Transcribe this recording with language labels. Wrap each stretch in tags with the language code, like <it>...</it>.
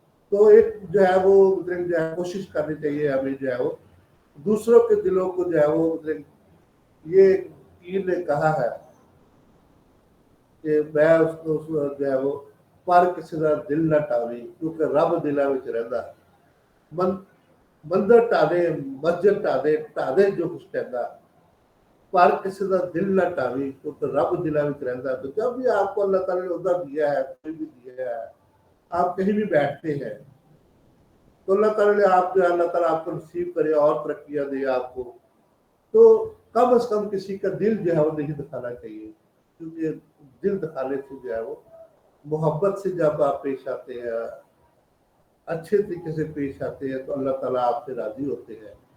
<ur>تو ایک جو ہے وہ مطلب جو ہے کوشش کرنی چاہیے ہمیں جو ہے وہ دوسروں کے دلوں کو جو ہے وہ مطلب یہ پیر نے کہا ہے کہ میں اس کو جو ہے وہ</ur> <pa>پر کسی کا دل نہ ٹاوی کیونکہ رب دلاں وچ رہندا. مندر ٹا دے مسجد ٹا دے جو کچھ کہتا, پر کسی کا دل نہ ٹاوی کیونکہ رب دلاں وچ رہندا.</pa> <ur>تو جب بھی آپ کو اللہ تعالیٰ نے عہدہ دیا ہے, کوئی بھی دیا ہے, آپ کہیں بھی بیٹھتے ہیں تو اللہ تعالیٰ نے آپ جو ہے اللہ تعالیٰ آپ کو نصیب کرے اور ترقیاں دے آپ کو. تو کم از کم کسی کا دل جو ہے وہ نہیں دکھانا چاہیے, کیونکہ دل دکھانے سے جو ہے وہ محبت سے جب آپ پیش آتے ہیں, اچھے طریقے سے پیش آتے ہیں, تو اللہ تعالیٰ آپ سے راضی ہوتے ہیں.</ur>